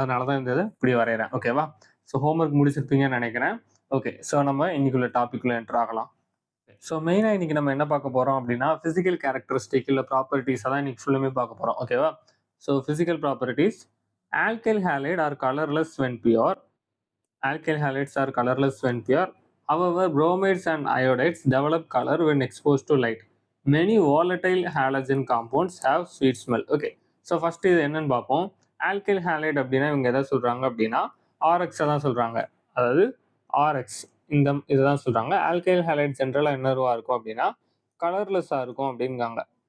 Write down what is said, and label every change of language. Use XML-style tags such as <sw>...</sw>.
<ta>அதனால தான் இந்த இதை இப்படி வரைகிறேன். ஓகேவா? ஸோ ஹோம்ஒர்க் முடிச்சிருப்பீங்கன்னு நினைக்கிறேன். ஓகே, ஸோ நம்ம இன்னைக்குள்ள டாபிக்குள்ளே என்டர் ஆகலாம். ஸோ மெயினாக இன்னைக்கு நம்ம என்ன பார்க்க போகிறோம் அப்படின்னா ஃபிசிக்கல் கேரக்டரிஸ்டிக் இல்லை ப்ராப்பர்ட்டிஸ் தான் இன்னைக்கு ஃபுல்லுமே பார்க்க போகிறோம். ஓகேவா? So physical properties. Alkyl halide R colourless</ta> <en>when pure. Alkyl halides are colorless when pure. However, bromides and iodides develop color when exposed to light. Many volatile halogen compounds have sweet smell.</en> <ta>Okay, so first இது என்னன்னு பார்ப்போம். Alkyl halide அப்படின்னா இவங்க எதை சொல்கிறாங்க அப்படின்னா ஆர்எக்ஸை தான் சொல்கிறாங்க. அதாவது ஆர்எக்ஸ் இதுதான் சொல்கிறாங்க. ஆல்கைல் ஹேலைட் ஜென்ரலாக என்னவா இருக்கும் அப்படின்னா கலர்லெஸ்ஸாக இருக்கும் அப்படிங்காங்க.</ta>